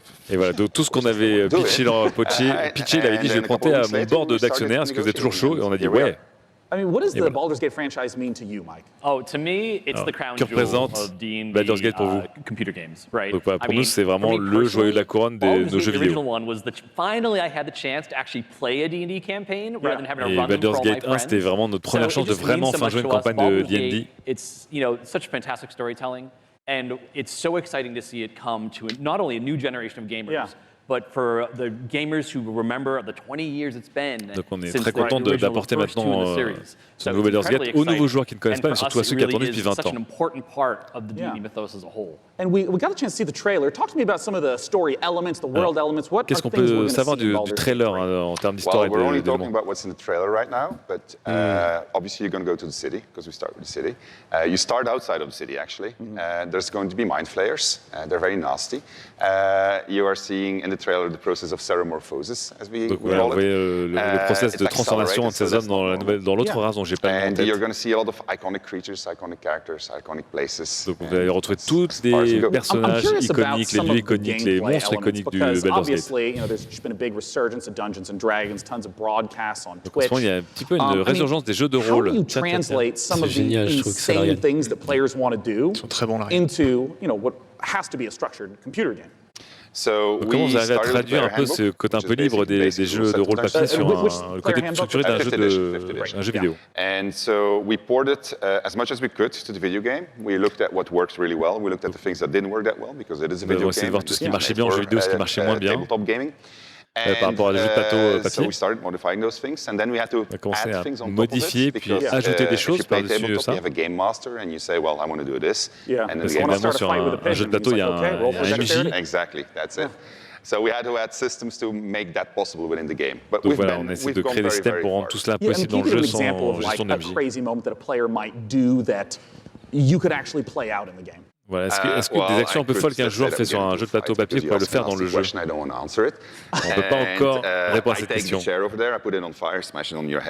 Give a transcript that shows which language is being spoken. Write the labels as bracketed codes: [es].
[fr] Et voilà, donc tout ce qu'on avait pitché, il avait dit je vais prêter à mon board d'actionnaires, est-ce que vous êtes toujours chaud? Et on a dit ouais. [en] I mean, what does the Baldur's Gate franchise mean to you, Mike? Oh, to me, it's the crown jewel of D&D [fr] Baldur's Gate pour vous? [en] Computer games, right? [fr] Donc, voilà, pour nous, c'est vraiment le joyau de la couronne de nos jeux vidéo. [en] Finally, I had the chance to actually play a D&D campaign rather than having to run them for Baldur's all my Gate 1, friends. [fr] c'était vraiment notre première chance de vraiment enfin jouer une campagne de D&D. [en] It's, you know, such fantastic storytelling, and it's so exciting to see it come to not only a new generation of gamers, but for the gamers who remember the 20 years it's been. [fr] Donc on est très content d'apporter maintenant ce nouveau Baldur's Gate aux nouveaux joueurs qui ne connaissent pas, mais surtout à ceux qui attendaient depuis 20 ans. [en] And we got a chance to see the trailer. Talk to me about some of the story elements, the world elements. [fr] Qu'est-ce qu'on peut savoir du trailer en termes d'histoire et de [en] we're only talking about what's in the trailer right now, but obviously you're going to go to the city because we start with the city. You start outside of the city actually. There's going to be mind flayers. They're very nasty. You are seeing in the trailer the process of ceremorphosis, as we call it. [fr] Le process de transformation de ces hommes dans l'autre race dont j'ai pas le nom en tête. [en] You're going to see a lot of iconic creatures, iconic characters, iconic places. [fr] Donc vous allez retrouver toutes les personnages iconiques, les lieux iconiques, les monstres iconiques du Baldur's Gate. [en] Obviously, you know, there's just been a big resurgence of Dungeons and Dragons, tons of broadcasts on Twitch. [fr] Il y a un petit peu une résurgence des jeux de rôle. [en] How do you translate some of the insane things that players want to do into, you know, what has to be a structured computer game? [fr] Comment vous arrivez à traduire un peu ce côté un peu libre des jeux de rôle papier sur le côté structuré d'un jeu vidéo? [en] And so we ported as much as we could to the video game. We looked at what works really well. We looked at the things that didn't work that well because it is a video game. [fr] On va essayer de voir tout ce qui marchait bien en jeu vidéo, ce qui marchait moins bien. Par rapport à des jeux de plateau papier. On a commencé à modifier puis ajouter des choses par-dessus ça. Parce qu'évidemment, sur un jeu de plateau, il y a un MJ. [en] Exactly, that's it. So we had to add systems to make that possible within the game. But [fr] donc voilà, on essaie de créer des systèmes pour rendre tout cela possible dans le jeu sans gestion de MJ. [en] Crazy moment that a player might do that you could actually play out in the game. [fr] Voilà. Est-ce que des actions un peu folles qu'un joueur fait sur un jeu de plateau papier pourrait le faire dans le jeu? On ne peut pas encore répondre à cette question.